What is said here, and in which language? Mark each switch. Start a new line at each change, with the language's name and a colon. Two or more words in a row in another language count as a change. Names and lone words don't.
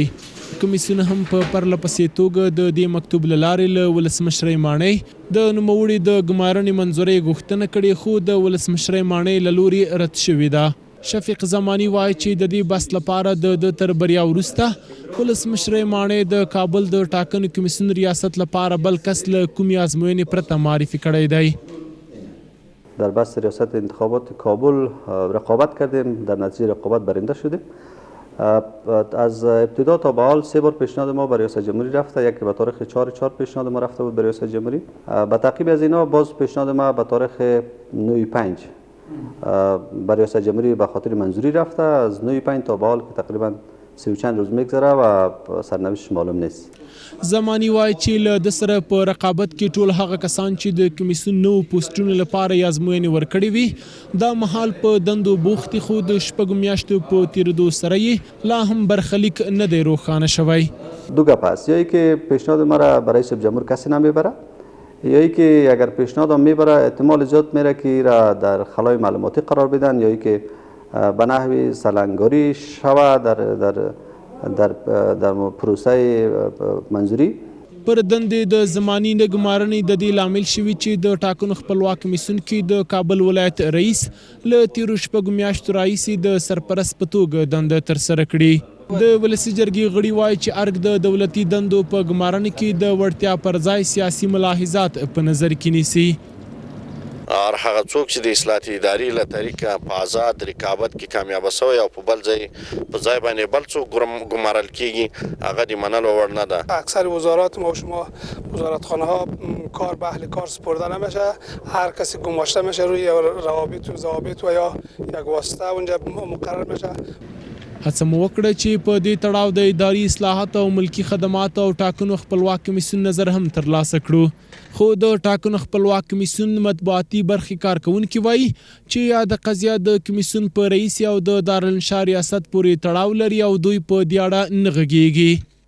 Pashto: کمیسیون هم په پرله پسې توګه د دې مکتوب له لارې له ولسمشرۍ ماڼۍ د نوموړي د ګمارنې منظورۍ غوښتنه کړې خو د ولسمشرۍ ماڼۍ له لوري رد شوې ده. شفیق زماني وایي چې د دې بحث لپاره د تر بریا وروسته ولسمشرۍ ماڼۍ د کابل د ټاکنو کمیسیون ریاست لپاره بل کس له کومې ازموینې پرته معرفي کړی دی.
Persian: در بحث ریاست انتخابات کابل رقابت کردیم، در نتیجه رقابت برنده شدیم. از ابتدا تا به حال 3 بار پیشنهاد ما به ریاست جمهوری رفته، یکی به تاریخ 4 پیشنهاد ما رفته بود به ریاست جمهوری. به تعقیب از اینا باز پیشنهاد ما به تاریخ 9/5 به ریاست جمهوری به خاطر منظوری رفته. از 9/5 تا به حال که تقریبا 30 و چند روز میگذره و سرنوشتش معلوم نیست.
Pashto: زماني وایي چې له د سره په رقابت کې ټول هغه کسان چې د کمیسیون نوو پوسټونو لپاره یې ازموینې ورکړې وي دا مهال په دندو بوختې خو د 6 میاشتو په تیریدو سره یې لا هم برخلیک نه دی روښانه شوی.
Persian: دو گپ هست، یکی که پیشنهاد ما را برای رئیس جمهور کسی نمیبره، یکی که اگر پیشنهاد هم میبره احتمال زیاد میره که را در خلای معلوماتی قرار بدن، یا که به نحوی سلنگاری شود در پروسه منظوری.
Pashto: پر دندې د زماني نه ګمارنې د دې لامل شوي چې د ټاکنو خپلواک کمیسیون کې د کابل ولایت رئیس له تیرو 6 میاشتو راهیسې د سرپرست په توګه دنده ترسره کړي. د ولسي جرګې غړي وایي چې ارګ د دولتي دندو په ګمارنې کې د وړتیا پر ځای سیاسي ملاحظات په نظر کې نیسي. هغه څوک چې د اصلاحاتي ادارې له طریقه په آزاد رقابت کې کامیاب شوی او په بل ځای باندې بل څوک ګمارل کیږي هغه د منلو وړ نه ده.
Persian: اکثر وزارات ما و شما وزارتخانه ها کار به اهل کار سپرده نمیشه، هر کسی گماشته میشه روی روابط و ضوابط و یا یک واسطه اونجا مقرر میشه.
Pashto: هڅه مو وکړه چې په دې تړاو د اداري اصلاحاتو او ملکي خدماتو او ټاکنو خپلواک کمیسیون نظر هم ترلاسه کړو خو د ټاکنو خپلواک کمیسیون مطبوعاتي برخې کارکونکي وایي چې یاده قضیه د کمیسیون په رئیس او د دارالانشا ریاست پورې تړاو لري او دوی په دې اړه نه غږیږي.